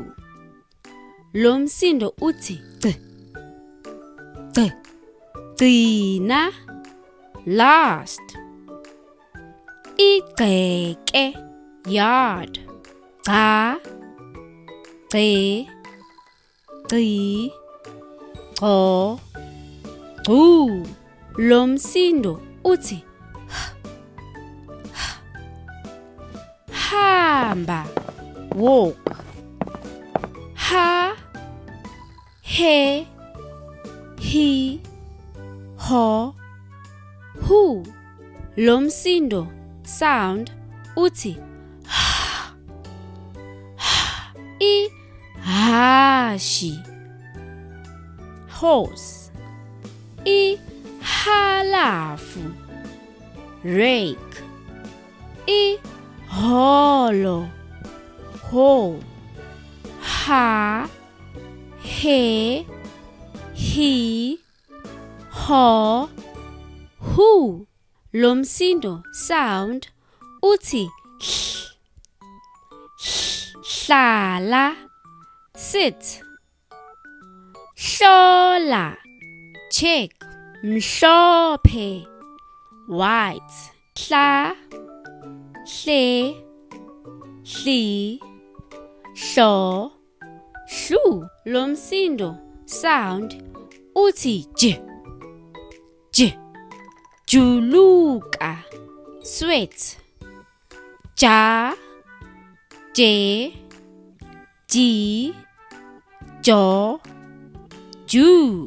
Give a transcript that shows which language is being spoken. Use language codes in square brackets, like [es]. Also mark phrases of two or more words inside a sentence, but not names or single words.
[zu] Lo msindo uthi c, c, gcina, last, igceke, yard, ca, gce, gci, gco, gcu. Lo msindo uthi hamba, walk, ha, he, hi, ho, hu. Lo msindo sound uthi ihashi, horse, ihalafu, rake, iholo, hoe, ha, he, hi, ho, hu. Lo msindo sound uthi hlala, sit, hlola, check, mhlophe, white, hla, hle, hli, hlo, hlu. Lo msindo sound uthi j, j, juluka, sweat, ja, je, ji, jo, ju.